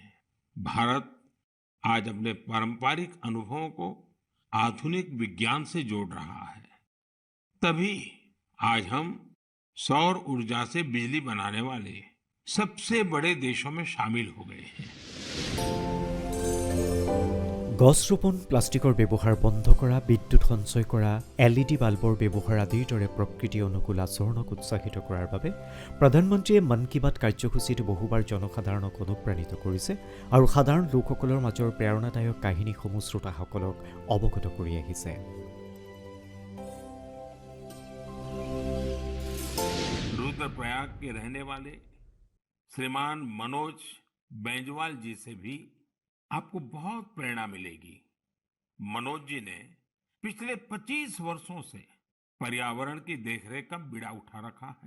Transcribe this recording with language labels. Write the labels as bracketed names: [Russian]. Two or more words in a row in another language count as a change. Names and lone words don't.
[Hindi] भारत आज अपने पारंपरिक अनुभवों को आधुनिक विज्ञान से जोड़ रहा है। तभी आज हम सौर ऊर्जा से बिजली बनाने वाले सबसे बड़े देशों में शामिल हो गए हैं। [Assamese] গছ ৰোপণ, প্লাষ্টিকৰ ব্যৱহাৰ বন্ধ কৰা, বিদ্যুৎ সঞ্চয় কৰা, LED বাল্বৰ ব্যৱহাৰ আদিৰ দৰে প্ৰকৃতি অনুকূল আচৰণক উৎসাহিত কৰাৰ বাবে প্ৰধানমন্ত্ৰীয়ে মন কী বাত কাৰ্যসূচীত বহুবাৰ জনসাধাৰণক অনুপ্ৰাণিত কৰিছে আৰু সাধাৰণ লোকসকলৰ মাজৰ প্ৰেৰণাদায়ক কাহিনীসমূহ শ্ৰোতাসকলক অৱগত কৰি আহিছে। [Hindi] रुद्रप्रयाग के रहने वाले श्रीमान मनोज बेंजवाल जी से भी आपको बहुत प्रेरणा मिलेगी। मनोज जी ने पिछले 25 वर्षों से पर्यावरण की देखरेख का बीड़ा उठा रखा है।